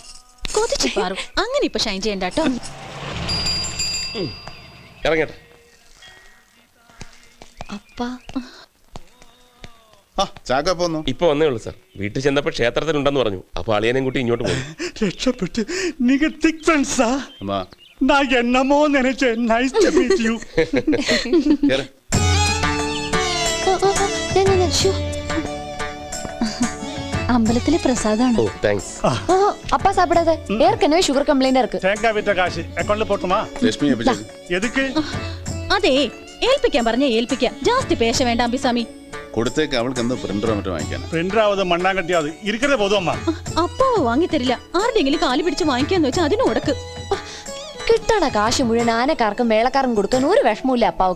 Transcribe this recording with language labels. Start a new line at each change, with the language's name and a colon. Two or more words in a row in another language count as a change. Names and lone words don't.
Malayalam: അങ്ങനെ ഇപ്പൊ ഷൈൻ ചെയ്യണ്ടോ. ഇപ്പൊ വന്നേ ഉള്ളൂ സാർ. വീട്ടിൽ ചെന്നപ്പോ ക്ഷേത്രത്തിലുണ്ടെന്ന് പറഞ്ഞു. അപ്പൊ അളിയനെയും കൂട്ടി ഇങ്ങോട്ട് പോയി. രക്ഷപ്പെട്ട്. നിങ്ങൾ
English: thick friends?
Tamil: நான் என்னமோ நினைச்சேன்.
English: nice to meet you.
Malayalam: അമ്പലത്തിലെ പ്രസാദാണ്. ഓ താങ്ക്സ്.
Tamil: அப்பா சாப்பிடாத, ஏற்கனவே
English: sugar complaint
Tamil: இருக்கு. தேங்காய் வித்த காசு அக்கவுண்ட்ல போட்டுமா? ലക്ഷ്മി எதுக்கு?
Malayalam: അതെ, ഏൽപ്പിക്കാൻ പറഞ്ഞ ഏൽപ്പിക്കാം.
Tamil: ஜாஸ்தி பேச
Malayalam: വേണ്ട അമ്പിസ്വാമി. കൊടുത്തേക്ക്. അവൾക്ക് എന്താ പ്രിന്ററോ മറ്റോ വാങ്ങിക്കാൻ?
Tamil: பிரிண்டராவது மண்ணாங்கட்டியாவது இருக்காதே போதும் அம்மா.
Malayalam: അപ്പാവ് വാങ്ങിത്തരില്ല. ആരുടെങ്കിലും കാല് പിടിച്ച് വാങ്ങിക്കാന്ന് വെച്ചാൽ അതിന് ഉടക്ക്. കിട്ടണ കാശ് മുഴുവൻ ആനക്കാർക്കും മേളക്കാർക്കും കൊടുക്കാൻ ഒരു വിഷമമില്ല അപ്പാവക്ക്.